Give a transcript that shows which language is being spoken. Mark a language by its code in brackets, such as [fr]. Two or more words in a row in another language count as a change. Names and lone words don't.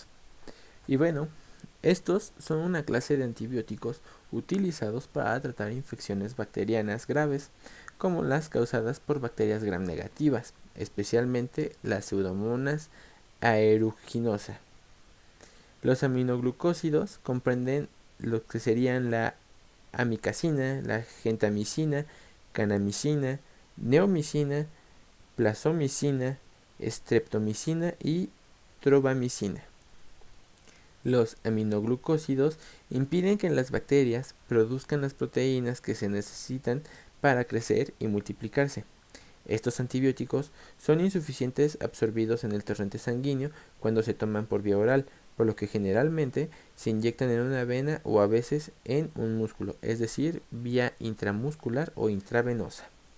[es] Y bueno, estos son una clase de antibióticos utilizados para tratar infecciones bacterianas graves, como las causadas por bacterias gram negativas, especialmente las Pseudomonas aeruginosa. Los aminoglucósidos comprenden lo que serían la amicacina, la gentamicina, canamicina, neomicina, plazomicina, streptomicina y trovamicina. Los aminoglucósidos impiden que las bacterias produzcan las proteínas que se necesitan para crecer y multiplicarse. Estos antibióticos son insuficientes absorbidos en el torrente sanguíneo cuando se toman por vía oral, por lo que generalmente se inyectan en una vena o a veces en un músculo, es decir, vía intramuscular o intravenosa.